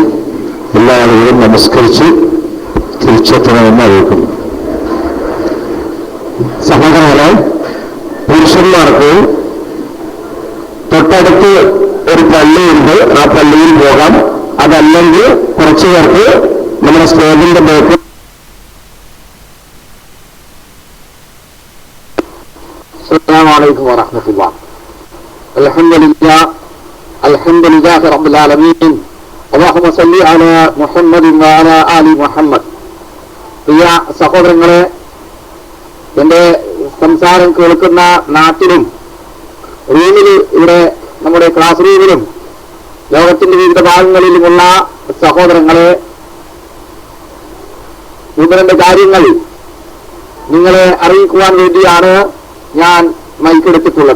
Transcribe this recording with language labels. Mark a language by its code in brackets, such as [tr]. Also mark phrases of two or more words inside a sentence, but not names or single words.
[ml] എല്ലാ ആളുകളും നമസ്കരിച്ച് തിരിച്ചെത്തണമെന്ന് അറിയിക്കുന്നു. സഹോദരങ്ങളെ, പുരുഷന്മാർക്ക് തൊട്ടടുത്ത് ഒരു പള്ളിയുണ്ട്, ആ പള്ളിയിൽ പോകാം. അതല്ലെങ്കിൽ കുറച്ചു പേർക്ക് നമ്മുടെ [en] stage back [ar] السلام عليكم ورحمة الله. الحمد لله رب العالمين. اللهم صل على محمد وعلى آل محمد. [ml] പ്രിയ സഹോദരങ്ങളെ, എന്റെ സംസാരം കേൾക്കുന്ന നാട്ടിലും റൂമിൽ ഇവിടെ നമ്മുടെ [en] class room [ml] ലോകത്തിന്റെ വിവിധ ഭാഗങ്ങളിലുമുള്ള സഹോദരങ്ങളെ, ഒന്ന് രണ്ട് കാര്യങ്ങൾ നിങ്ങളെ അറിയിക്കുവാൻ വേണ്ടിയാണ് ഞാൻ മൈക്കെടുത്തിട്ടുള്ളത്.